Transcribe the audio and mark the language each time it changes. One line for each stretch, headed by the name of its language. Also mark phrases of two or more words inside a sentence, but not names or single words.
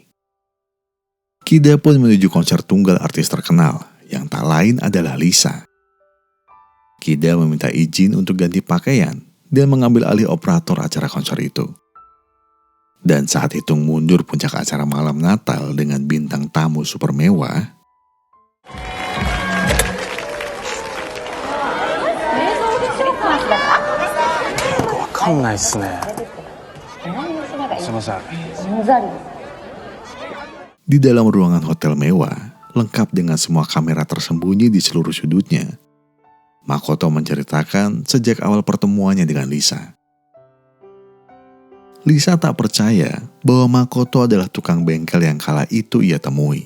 Indonesian: Kida pun menuju konser tunggal artis terkenal yang tak lain adalah Lisa. Kida meminta izin untuk ganti pakaian dan mengambil alih operator acara konser itu. Dan saat hitung mundur puncak acara malam Natal dengan bintang tamu super mewah,
Japanese: わかんないっすね。すいません。
Indonesian: di dalam ruangan hotel mewah, lengkap dengan semua kamera tersembunyi di seluruh sudutnya, Makoto menceritakan sejak awal pertemuannya dengan Lisa. Lisa tak percaya bahwa Makoto adalah tukang bengkel yang kala itu ia temui.